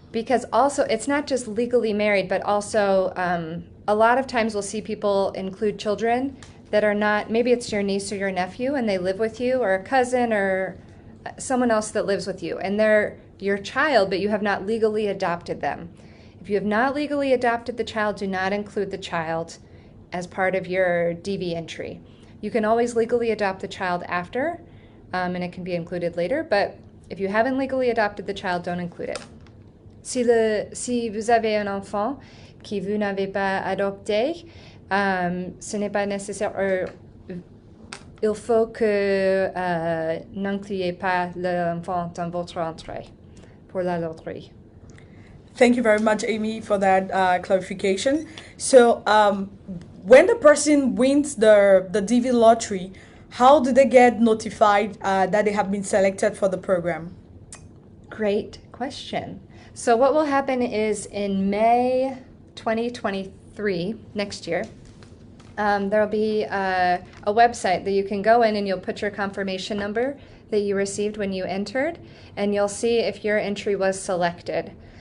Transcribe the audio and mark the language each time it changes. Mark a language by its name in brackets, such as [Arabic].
[English] Because also, it's not just legally married, but also a lot of times we'll see people include children that are not, maybe it's your niece or your nephew and they live with you, or a cousin or someone else that lives with you, and they're your child, but you have not legally adopted them. If you have not legally adopted the child, do not include the child as part of your DV entry. You can always legally adopt the child after, and it can be included later, but if you haven't legally adopted the child, don't include it. [French] Si vous avez un enfant que vous n'avez pas adopté, ce n'est pas nécessaire. Il faut que n'incluez pas l'enfant dans votre entrée pour la loterie. [English] Thank you very much, Amy, for that clarification. So, when the person wins the DV lottery, how do they get notified that they have been selected for the program? Great question. So what will happen is in May 2023, next year, there will be a website that you can go in and you'll put your confirmation number that you received when you entered, and you'll see if your entry was selected.